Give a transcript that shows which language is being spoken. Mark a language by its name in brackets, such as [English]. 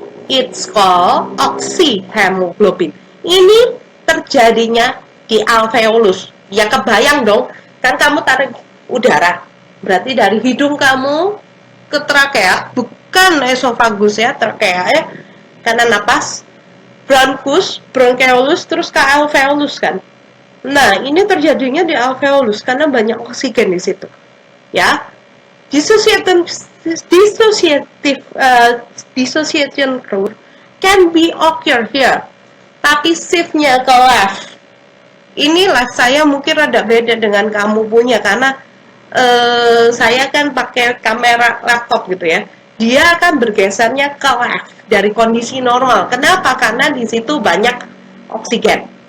[English] It's called oxyhemoglobin. [Indonesian] Ini terjadinya di alveolus. Ya kebayang dong, kan kamu tarik udara. Berarti dari hidung kamu ke trakea, bukan esofagus ya, trakea ya. Karena napas, bronchioles, terus ke alveolus kan. Nah, ini terjadinya di alveolus karena banyak oksigen di situ. Ya. [English] Dissociation route can be occur here. [Indonesian] Tapi shift-nya ke left. Inilah saya mungkin rada beda dengan kamu punya karena saya kan pakai kamera laptop gitu ya. Dia akan bergesernya ke left dari kondisi normal. Kenapa? Karena di situ banyak oksigen.